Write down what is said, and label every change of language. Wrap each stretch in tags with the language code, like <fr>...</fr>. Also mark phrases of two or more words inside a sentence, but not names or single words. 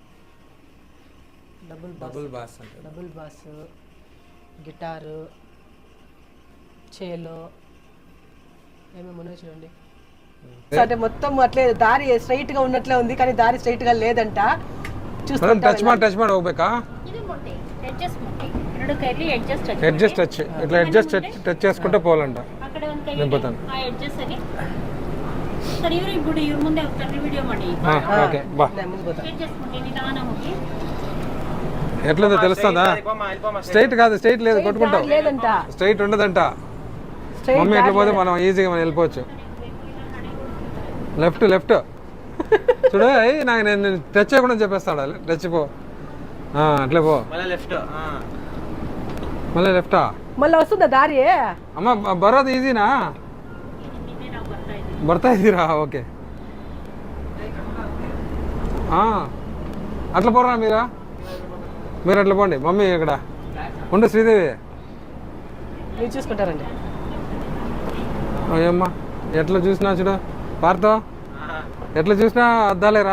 <en>double bass అంటే double bass,</en> <te>గిటారు, చేలో ఏమేమి ఉన్నాయి చూడండి. అంటే మొత్తం అట్లే దారి స్ట్రైట్ గా ఉన్నట్లే ఉంది, కానీ దారి స్ట్రైట్ గా లేదంట.</te> <kn>టచ్ ಮಾಡಿ ಹೋಗ್ಬೇಕಾ?</kn> <en>adjust touch</en> <te>ఇట్లా</te> <en>adjust touch</en> <te>చేసుకుంటే పోవాలంట. నింపుతాను. ఓకే బా. ఎట్లుందో తెలుస్తుందా? స్ట్రైట్ కాదు, స్ట్రైట్ లేదు, కొట్టుకుంటాం. స్ట్రైట్ ఉండదంట. మమ్మీ ఎట్లా పోతే మనం ఈజీగా మనం వెళ్ళిపోవచ్చు. లెఫ్ట్ చూడు. నాకు నేను టచ్ చేయకుండా చెప్పేస్తాడు. టచ్ పో, అట్లే పో. మళ్ళీ లెఫ్టా? మళ్ళీ వస్తుందా దారి? అమ్మ బరోದು ఈజీనా?</te> <kn>ಬರ್ತಾ ಇದ್ದೀರಾ?</kn> <te>ఓకే. అట్లా పోరా మీరు అట్లా పోండి. మమ్మీ ఇక్కడ ఉండు. శ్రీదేవి చూసుకుంటారండి. అయ్యమ్మా ఎట్లా చూసినా చూడు. పార్తో ఎట్లా చూసినా అద్దాలేరా?</te>